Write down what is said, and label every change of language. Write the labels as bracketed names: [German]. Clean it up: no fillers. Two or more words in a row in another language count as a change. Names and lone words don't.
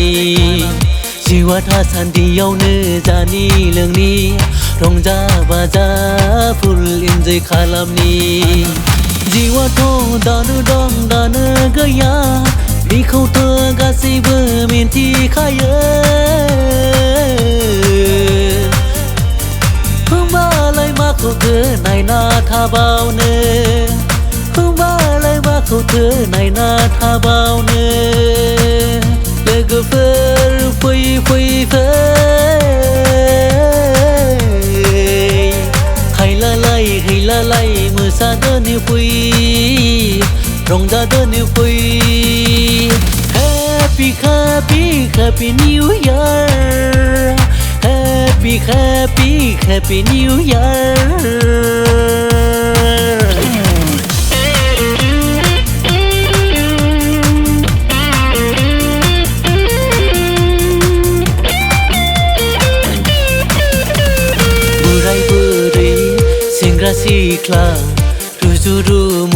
[Bodo] जिउआ थासान्दियावनो जानि लोंनि रंजा बाजा [English] full enjoy [Bodo] खालामनि जिउआथ' दानो दं दानो गैया बेखौथ' गासैबो मिन्थिखायो होमबालाय माखौथो नायना थाबावनो होमबालाय माखौथो नायना थाबावनो लोगोफोर फै फै फै हायलालाय हैलालाय मोसादोनि फै रंजादोनि फै [English] Happy, happy, happy New Year. Happy, happy, happy New Year. [Bodo] बोराय बुरै सेंग्रा सिख्ला रुजु रुमु